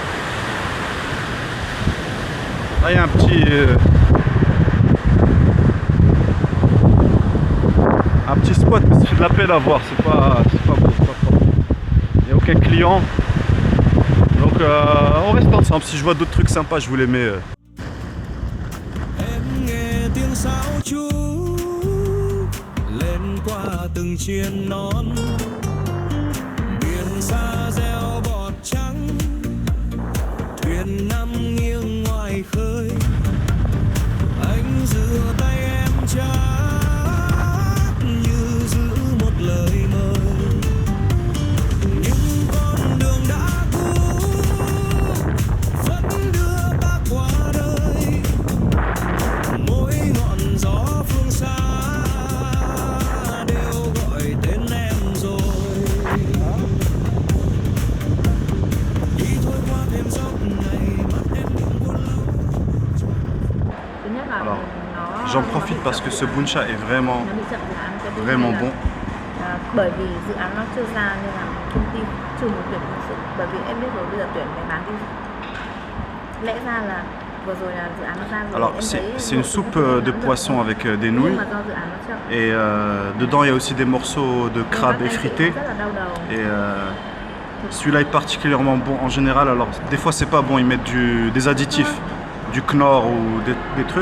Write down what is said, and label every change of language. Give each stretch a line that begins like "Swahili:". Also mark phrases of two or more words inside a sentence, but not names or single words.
French: Là il y a un petit spot, mais c'est de la peine à voir, c'est pas beau, c'est pas fort. Il n'y a aucun client. Donc on reste ensemble, si je vois d'autres trucs sympas, je vous les mets.
Vietnamese: Từng chiên nón biển xa reo bọt trắng thuyền nằm nghiêng ngoài khơi anh giữa tay em chắc như giữ một lời mời những con đường đã cũ vẫn đưa ta qua đời mỗi ngọn gió phương xa
French: Alors, j'en profite parce que ce buncha est vraiment bon.
Vietnamese: Bởi vì dự án nó chưa ra nên là công ty chưa muốn tuyển nhân sự. Bởi vì em biết rồi, bây giờ tuyển để bán cái gì. Lẽ ra là vừa rồi là dự án nó ra rồi.
French: Alors, c'est une soupe de poisson avec des nouilles. Et dedans, il y a aussi des morceaux de crabe effrités. Et celui-là est particulièrement bon en général. Alors, des fois, c'est pas bon, ils mettent des additifs, du Knorr ou des trucs.